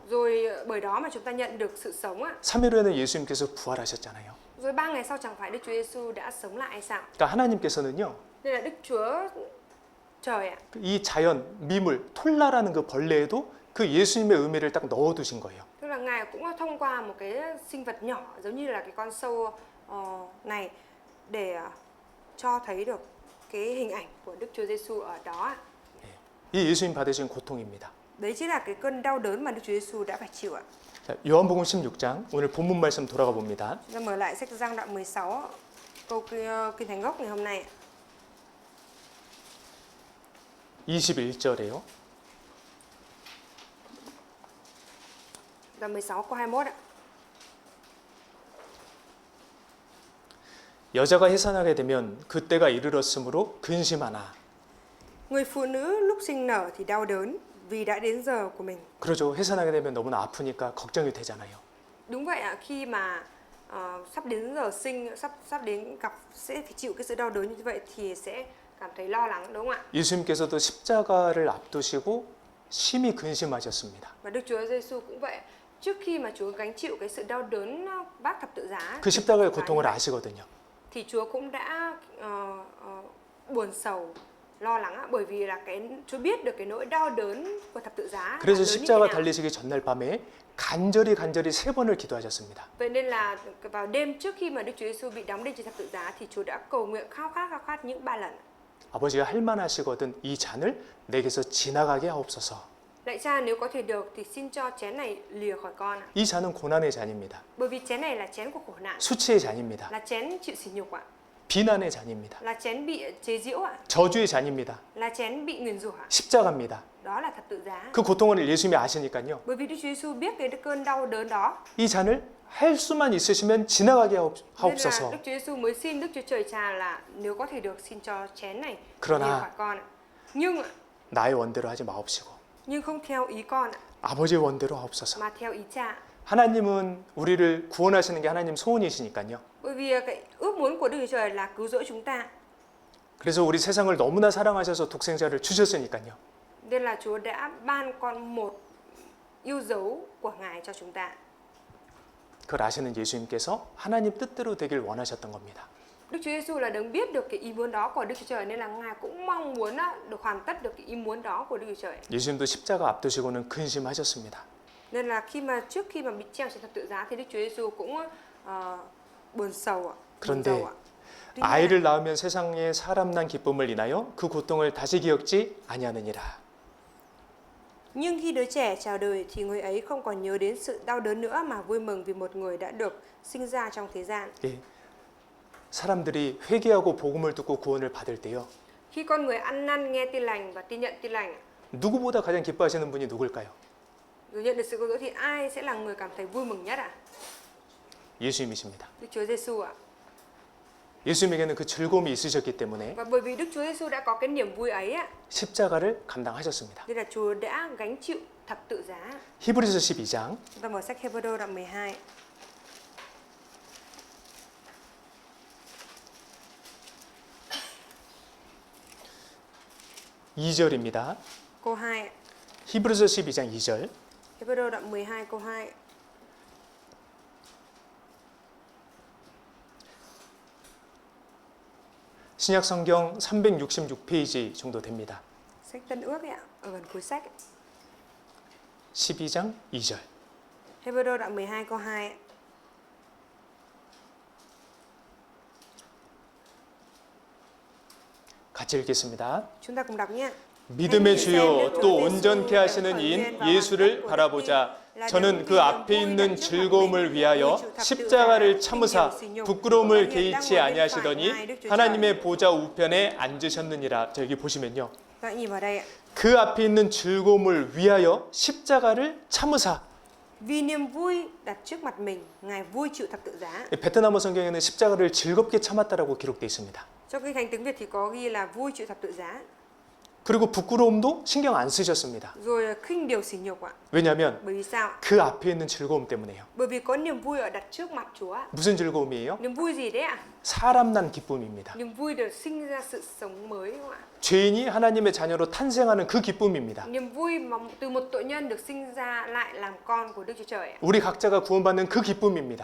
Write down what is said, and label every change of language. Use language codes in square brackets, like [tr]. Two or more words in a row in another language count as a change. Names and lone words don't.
[vi] Rồi bởi đó mà chúng ta nhận được sự sống ạ. [ko] 3일 후에는 예수님께서 부활하셨잖아요. [vi] Rồi 3 ngày sau chẳng phải Đức Chúa Giêsu đã sống lại hay sao? [ko] 그러니까 하나님께서는요. [vi] Nên là Đức Chúa Trời ạ. [ko] 이 자연, 미물, 톨라라는 그 벌레에도 그 예수님의 의미를 딱 넣어두신 거예요. [vi] Tức là Ngài cũng thông qua một cái sinh vật nhỏ giống như là cái con sâu này để cho thấy được cái hình ảnh của Đức Chúa Giêsu ở đó ạ. [ko] 이 예수님 받으신 고통입니다. [vi] Đấy chính là cái cơn đau đớn mà Đức Chúa Giêsu đã phải chịu ạ. [ko] 자, 요한복음 16장 오늘 본문 말씀 돌아가 봅니다. [vi] Ra mở lại sách Giăng đoạn 16 câu Kinh Thánh gốc ngày hôm nay. [ko] 21절에요. [vi] Đoạn 16 câu 21 ạ. [ko] 여자가 해산하게 되면 그때가 이르렀으므로 근심하나. [vi] Người phụ nữ lúc sinh nở thì đau đớn vì đã đến giờ của mình. [ko] 그러죠. 해산하게 되면 너무나 아프니까 걱정이 되잖아요. [vi] Đúng vậy ạ, khi mà sắp đến giờ sinh, sắp đến gặp sẽ phải chịu cái sự đau đớn như vậy thì sẽ cảm thấy lo lắng đúng không ạ? [ko] 예수님께서도 십자가를 앞두시고 심히 근심하셨습니다. [vi] Và Đức Chúa Giêsu cũng vậy, trước khi mà Chúa gánh chịu cái sự đau đớn vác thập tự giá [ko] 그 십자가의 고통을 아시거든요. [vi] thì Chúa cũng đã buồn sầu, lo lắng bởi vì là Chúa biết được cái nỗi đau đớn của thập tự giá. [ko] 그래서 십자가 달리시기 전날 밤에 간절히 3번을 기도하셨습니다. [vi] Vậy nên là vào đêm trước khi mà Đức Chúa Giêsu bị đóng đinh trên thập tự giá thì Chúa đã cầu nguyện khao khát những 3 lần. [ko] 아버지가 할 만하시거든 이 잔을 내게서 지나가게 하옵소서. [vi] Lạy Cha, nếu có thể được thì xin cho chén này lìa khỏi con ạ. [ko] 이 잔은 고난의 잔입니다. [vi] Bởi vì chén này là chén của khổ nạn, [ko] 수치의 잔입니다. [vi] là chén chịu sỉ nhục ạ, [ko] 비난의 잔입니다. [vi] là chén bị chế giễu ạ, [ko] 저주의 잔입니다. [vi] là chén bị nguyền rủa ạ. [ko] 십자가입니다. [vi] Đó là thập tự giá. [ko] 그 고통을 예수님이 아시니까요. [vi] Bởi vì Đức Chúa Giêsu biết cái cơn đau đớn đó, [ko] 이 잔을 할 수만 있으시면 지나가게 [vi] nên là [ko] 하옵소서. [vi] Đức Chúa Giêsu mới xin Đức Chúa Trời Cha là nếu có thể được xin cho chén này [ko] 그러나 [vi] lìa khỏi con ạ. Nhưng [ko] 나의 원대로 하지 마옵시고 [vi] không theo ý con ạ, [ko] 아버지의 원대로 하옵소서. [vi] mà theo ý Cha. [ko] 하나님은 우리를 구원하시는 게 하나님 소원이시니까요. [vi] Bởi vì cái ước muốn của Đức Chúa Trời là cứu rỗi chúng ta. [ko] 그래서 우리 세상을 너무나 사랑하셔서 독생자를 주셨으니까요. [vi] Nên là Chúa đã ban con một yêu dấu của Ngài cho chúng ta. [ko] 그걸 아시는 예수님께서 하나님 뜻대로 되길 원하셨던 겁니다. [vi] Đức Chúa Giêsu là đấng biết được cái ý muốn đó của Đức Chúa Trời nên là Ngài cũng mong muốn được hoàn tất được cái ý muốn đó của Đức Chúa Trời. [ko] 예수님도 십자가 앞두시고는 근심하셨습니다. [vi] Nên là trước khi mà bị treo trên thập tự giá thì Đức Chúa Giêsu cũng buồn sầu ạ. [ko] 그런데 아이를 낳으면 세상에 사람 난 기쁨을 인하여 그 고통을 다시 기억지 아니하느니라. [vi] Nhưng khi đứa trẻ chào đời thì người ấy không còn nhớ đến sự đau đớn nữa mà vui mừng vì một người đã được sinh ra trong thế gian. [ko] 예, 사람들이 회개하고 복음을 듣고 구원을 받을 때요. [vi] Khi con người ăn năn nghe tin lành và tin nhận tin lành, [ko] 누구보다 가장 기뻐하시는 분이 누굴까요? [vi] rồi nhận được sự cứu rỗi thì ai sẽ là người cảm thấy vui mừng nhất ạ? [ko] 예수님이십니다. [vi] Đức Chúa Giêsu ạ. [ko] 예수님에게는 그 즐거움이 있으셨기 때문에 [vi] Và bởi vì Đức Chúa Giêsu đã có cái niềm vui ấy ạ, [ko] 십자가를 감당하셨습니다. [vi] nên là Chúa đã gánh chịu thập tự giá. [ko] 히브리서 12장 [vi] Chúng ta mở sách Hebrew đoạn 12. [ko] (2절입니다) [vi] Câu 2. [ko] 히브리서 12장 2절. [vi] Hebrew đoạn 12 câu 2. [ko] 신약 성경 366페이지 정도 됩니다. [vi] Sách Tân Ước ấy ạ, ở gần cuối sách. [ko] 12장 2절. [vi] Hebrew đoạn 12 câu 2. [ko] 같이 읽겠습니다. [vi] Chúng ta cùng đọc nhé. [ko] 믿음의 주요 또 온전케 하시는 이인 예수를 바라보자. 저는 그 앞에 있는 즐거움을 위하여 십자가를 참으사 부끄러움을 개의치 아니하시더니 하나님의 보좌 우편에 앉으셨느니라. 자, 여기 보시면요. [vi] Các bạn nhìn vào đây ạ. [ko] 그 앞에 있는 즐거움을 위하여 십자가를 참으사. [vi] Vì niềm vui đặt trước mặt mình, Ngài vui chịu thập tự giá. [ko] 베트남어 성경에는 십자가를 즐겁게 참았다라고 기록되어 있습니다. [vi] Trong kinh thánh tiếng Việt thì có ghi là vui chịu thập tự giá. [ko] 그리고 부끄러움도 신경 안 쓰셨습니다. [vi] Rồi khinh điều sỉ nhục ạ. [ko] 왜냐하면 [vi] Bởi vì sao? [ko] 그 앞에 있는 즐거움 때문에요. [vi] Bởi vì có niềm vui ở đặt trước mặt Chúa. [ko] 무슨 즐거움이에요? [vi] Niềm vui gì đấy ạ? [ko] 사람 난 기쁨입니다. [vi] Niềm vui được sinh ra sự sống mới không ạ? [ko] 죄인이 하나님의 자녀로 탄생하는 그 기쁨입니다. [vi] Niềm vui mà từ một tội nhân được sinh ra lại làm con của Đức Chúa Trời ạ. [ko] 우리 각자가 구원받는 그 기쁨입니다.